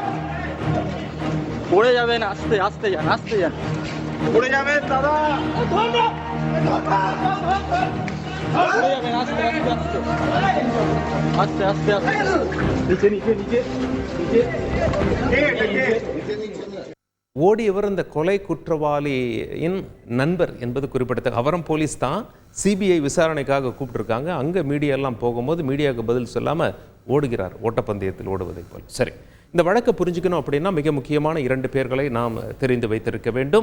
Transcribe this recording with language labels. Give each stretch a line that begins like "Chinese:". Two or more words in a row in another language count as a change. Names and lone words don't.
Bangla: পড়ে যাবেন, আস্তে আস্তে যান, আস্তে যান, পড়ে যাবেন দাদা, পড়ে যাবেন, আস্তে আস্তে আস্তে আস্তে আস্তে নিচে নিচে নিচে নিচে।
Tamil: ஓடியவர் இந்த கொலை குற்றவாளியின் நண்பர் என்பது குறிப்பிடத்தக்க. அவரும் போலீஸ் தான், சிபிஐ விசாரணைக்காக கூப்பிட்டுருக்காங்க. அங்கே மீடியாலாம் போகும்போது மீடியாவுக்கு பதில் சொல்லாமல் ஓடுகிறார், ஓட்டப்பந்தயத்தில் ஓடுவதை போல். சரி, இந்த வழக்கை புரிஞ்சுக்கணும் அப்படின்னா மிக முக்கியமான இரண்டு பேர்களை நாம் தெரிந்து வைத்திருக்க வேண்டும்.